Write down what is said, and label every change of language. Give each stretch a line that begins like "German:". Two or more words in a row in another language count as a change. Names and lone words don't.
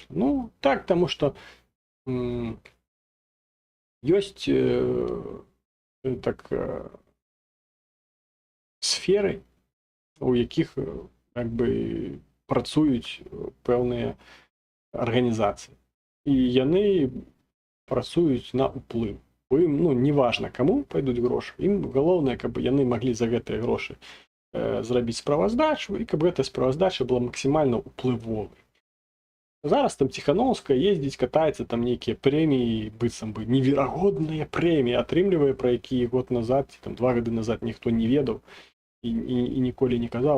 Ukrainian: Ну, так, тому що есть так сфери, у яких якби працюють певні організації. І вони працюють на уплив.
Belarusian: бо ім, ну, неважна каму пойдуць грошы, ім галоўнае, каб яны маглі за гэтыя грошы зрабіць справаздачу, і каб гэтая справаздача была максімальна ўплывовай. Зараз там Ціхановская ездзіць, катаецца, там нейкія прэміі, быццам бы неверагодныя прэміі атрымлівае, пра якія год назад ці там 2 гады назад ніхто не ведаў і ніколі не казаў.